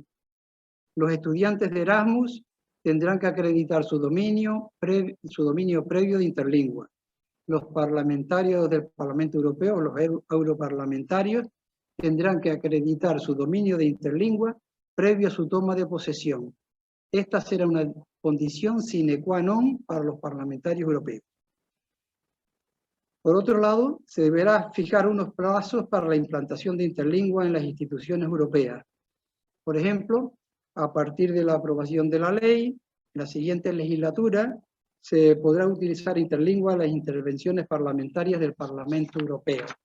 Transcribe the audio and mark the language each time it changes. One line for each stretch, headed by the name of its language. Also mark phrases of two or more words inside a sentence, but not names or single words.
Spanish: Los estudiantes de Erasmus tendrán que acreditar su dominio previo de interlingua. Los parlamentarios del Parlamento Europeo, los europarlamentarios, tendrán que acreditar su dominio de interlingua previo a su toma de posesión. Esta será una condición
Latin: sine qua non
Spanish: para los parlamentarios europeos. Por otro lado, se deberá fijar unos plazos para la implantación de interlingua en las instituciones europeas. Por ejemplo, a partir de la aprobación de la ley, en la siguiente legislatura, se podrá utilizar interlingua en las intervenciones parlamentarias del Parlamento Europeo.